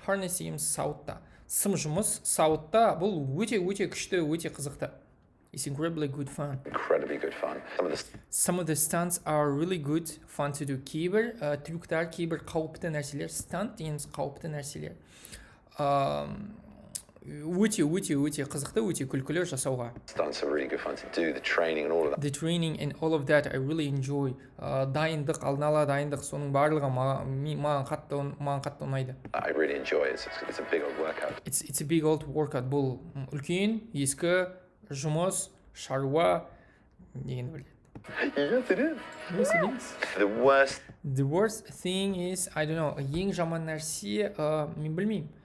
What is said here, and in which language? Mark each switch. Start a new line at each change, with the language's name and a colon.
Kazakh: Harness дейміз сауытта. Сым жұмыс сауытта бұл өте күшті, өте қызықты.
English: It's incredibly good fun. incredibly good fun. Some of the stunts are really good fun to do.
Kazakh: Кейбір трюктар, кейбір қауіпті нәрселер, стант дейміз қауіпті нәрселер. Өте қызықты, өте күлкілі жасауға.
English: Stunts are really good fun to do. The training and all of that. The training and all of that I really enjoy.
Kazakh: Дайындық, алдын ала дайындық, соның барлығы маған қатты ұнайды.
English: I really enjoy it. It's a big old workout. It's a big old workout.
Kazakh: Бұл үлкен, ескі, жұмыс, шаруа дегенді біледі.
English: Yes, it is. Yes, it is. The worst thing is, I don't know,
Kazakh: ең жаман нәрсе, мен білмеймін.